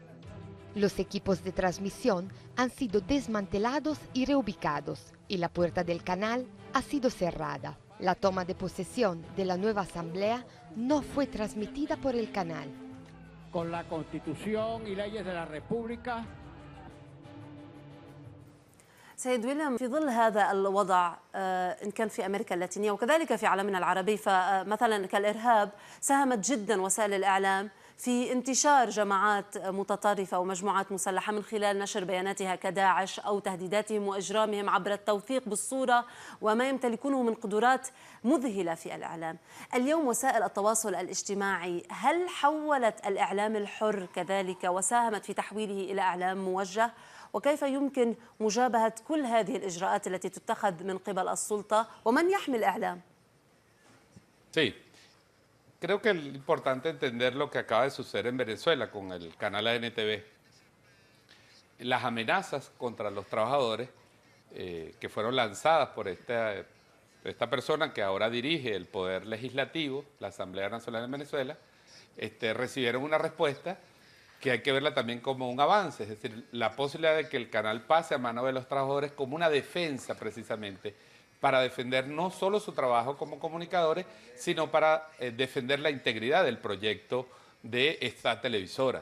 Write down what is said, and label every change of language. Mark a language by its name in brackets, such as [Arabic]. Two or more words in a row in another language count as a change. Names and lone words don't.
[Spanish] Los equipos de transmisión han sido desmantelados y reubicados, y la puerta del canal ha sido cerrada. La toma de posesión de la nueva asamblea no fue transmitida por el canal. Con la Constitución y leyes de la República. [Arabic] سيد ويليام، في ظل هذا الوضع إن كان في أمريكا اللاتينية وكذلك في عالمنا العربي، فمثلا كالإرهاب ساهمت جدا وسائل الإعلام في انتشار جماعات متطرفة ومجموعات مسلحة من خلال نشر بياناتها كداعش أو تهديداتهم وإجرامهم عبر التوثيق بالصورة وما يمتلكونه من قدرات مذهلة في الإعلام. اليوم وسائل التواصل الاجتماعي هل حولت الإعلام الحر كذلك وساهمت في تحويله إلى إعلام موجه؟ وكيف يمكن مجابهة كل هذه الإجراءات التي تتخذ من قبل السلطة ومن يحمي الإعلام؟ [Spanish] Sí, creo que es importante entender lo que acaba de suceder en Venezuela con el canal ANTV. Las amenazas contra los trabajadores que fueron lanzadas por esta persona que ahora dirige el Poder Legislativo, la Asamblea Nacional de Venezuela, recibieron una respuesta que hay que verla también como un avance, es decir, la posibilidad de que el canal pase a manos de los trabajadores como una defensa precisamente para defender no solo su trabajo como comunicadores, sino para defender la integridad del proyecto de esta televisora.